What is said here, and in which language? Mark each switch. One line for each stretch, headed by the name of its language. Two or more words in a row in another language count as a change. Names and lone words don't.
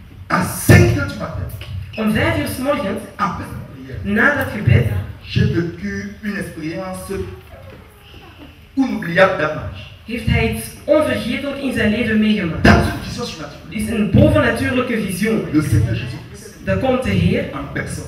French: À 5 heures du matin,
Dutch: Om 5 uur 's morgens,
French: après la prière,
Dutch: na dat gebed,
French: j'ai vécu une expérience inoubliable d'Abraham.
Dutch: heeft hij iets onvergetelijk in zijn leven meegemaakt.
French: Dans une vision surnaturelle,
Dutch: Het is een bovennatuurlijke visioen.
French: le Seigneur Jésus-Christ,
Dutch: Dan komt de Heer
French: en personne,